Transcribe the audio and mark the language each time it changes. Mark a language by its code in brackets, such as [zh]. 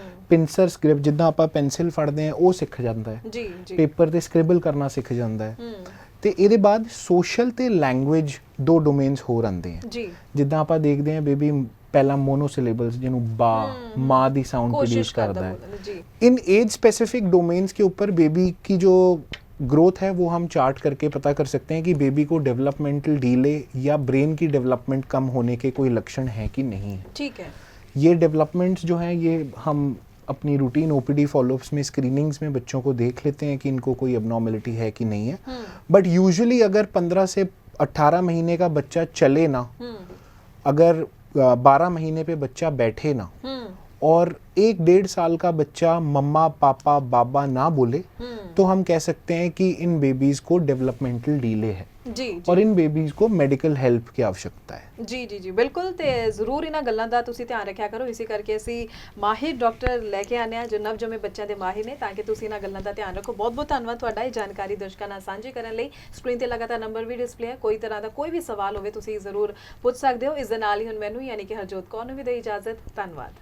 [pa] ਪਿੰਸਰ ਸਕ੍ਰਿਪ ਜਿੱਦਾਂ ਆਪਾਂ ਪੈਨਸਿਲ ਫੜਦੇ ਹਾਂ ਉਹ ਸਿੱਖ ਜਾਂਦਾ ਹੈ। ਜੀ, ਜੀ, ਪੇਪਰ ਤੇ ਸਕ੍ਰਿਬਲ ਕਰਨਾ ਸਿੱਖ ਜਾਂਦਾ ਹੈ। ਤੇ ਇਹਦੇ ਬਾਅਦ ਸੋਸ਼ਲ ਤੇ ਲੈਂਗੁਏਜ 2 ਡੋਮੇਨਸ ਹੋਰ ਆਉਂਦੇ ਆ। ਜੀ, ਜਿੱਦਾਂ ਆਪਾਂ ਦੇਖਦੇ ਹਾਂ ਬੇਬੀ ਪਹਿਲਾਂ ਮੋਨੋਸਿਲੇਬल्स ਜਿਹਨੂੰ ਬਾ ਮਾਂ ਦੀ ਸਾउंड प्रोड्यूस करता है। [hi] जी, इन एज स्पेसिफिक डोमेन्स के ऊपर बेबी की जो ग्रोथ है वो हम चार्ट करके पता कर सकते हैं कि बेबी को डेवलपमेंटल डीले या ब्रेन की डेवलपमेंट कम होने के कोई लक्षण हैं कि नहीं है। ठीक है। ये डेवलपमेंट्स जो हैं ये हम अपनी रूटीन ओपीडी फॉलोअप्स में स्क्रीनिंग्स में बच्चों को देख लेते हैं कि इनको कोई एबनॉर्मलिटी है कि नहीं है। बट यूजुअली अगर 15 से 18 महीने का बच्चा चले ना, अगर 12 महीने पे बच्चा बैठे ना और 1-1.5 साल का बच्चा मम्मा पापा बाबा ना बोले तो हम कह सकते हैं कि इन बेबीज़ को डेवलपमेंटल डिले है [pa] ਜੀ [hi] और इन बेबीज़ को मेडिकल हेल्प की आवश्यकता है। [pa] ਜੀ ਜੀ ਜੀ ਬਿਲਕੁਲ ਤੇ ਜ਼ਰੂਰ ਇਹਨਾਂ ਗੱਲਾਂ ਦਾ ਤੁਸੀਂ ਧਿਆਨ ਰੱਖਿਆ ਕਰੋ। ਇਸੇ ਕਰਕੇ ਅਸੀਂ ਮਾਹਿਰ ਡਾਕਟਰ ਲੈ ਕੇ ਆਨੇ ਆ ਜੋ ਨਵਜੰਮੇ ਬੱਚਿਆਂ ਦੇ ਮਾਹਿਰ ਨੇ, ਤਾਂ ਕਿ ਤੁਸੀਂ ਇਹਨਾਂ ਗੱਲਾਂ ਦਾ ਧਿਆਨ ਰੱਖੋ। ਬਹੁਤ ਬਹੁਤ ਧੰਨਵਾਦ ਤੁਹਾਡਾ ਇਹ ਜਾਣਕਾਰੀ ਦਰਸ਼ਕਾਂ ਨਾਲ ਸਾਂਝੀ ਕਰਨ ਲਈ। ਸਕਰੀਨ ਤੇ ਲਗਾਤਾਰ ਨੰਬਰ ਵੀ ਡਿਸਪਲੇ ਹੈ, ਕੋਈ ਤਰ੍ਹਾਂ ਦਾ ਕੋਈ ਵੀ ਸਵਾਲ ਹੋਵੇ ਤੁਸੀਂ ਜ਼ਰੂਰ ਪੁੱਛ ਸਕਦੇ ਹੋ। ਇਸ ਦੇ ਨਾਲ ਹੀ ਹੁਣ ਮੈਨੂੰ ਯਾਨੀ ਕਿ ਹਰਜੋਤ ਕੌਰ ਨੂੰ ਵੀ ਦੇ ਇਜਾਜ਼ਤ। ਧੰਨਵਾਦ।